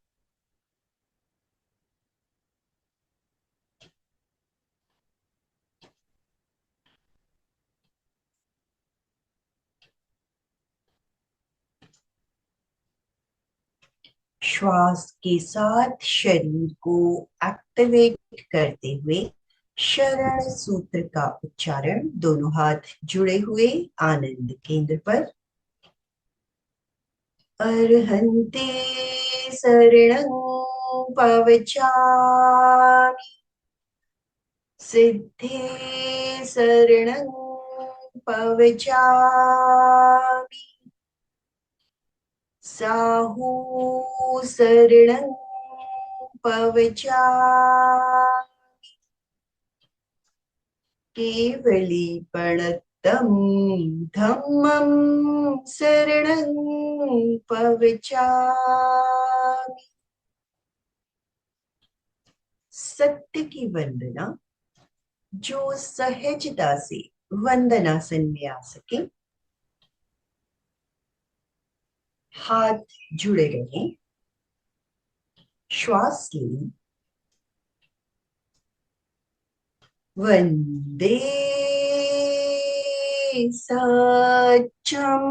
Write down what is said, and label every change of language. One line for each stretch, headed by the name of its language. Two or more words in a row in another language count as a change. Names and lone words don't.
Hindi: श्वास के साथ शरीर को एक्टिवेट करते हुए शरण सूत्र का उच्चारण। दोनों हाथ जुड़े हुए आनंद केंद्र पर।
Prakrit languages: अर्हन्ते शरणं पवचामि, सिद्धे शरणं पवचामि, साहू शरणं पवचामि, केवलीपणतं धम्मं शरणं पवचामि।
Hindi: सत्य की वंदना। जो सहजता से वंदनासन में आ सके, हाथ जुड़े रहें। श्वास लें।
Prakrit languages: वंदे सच्चम।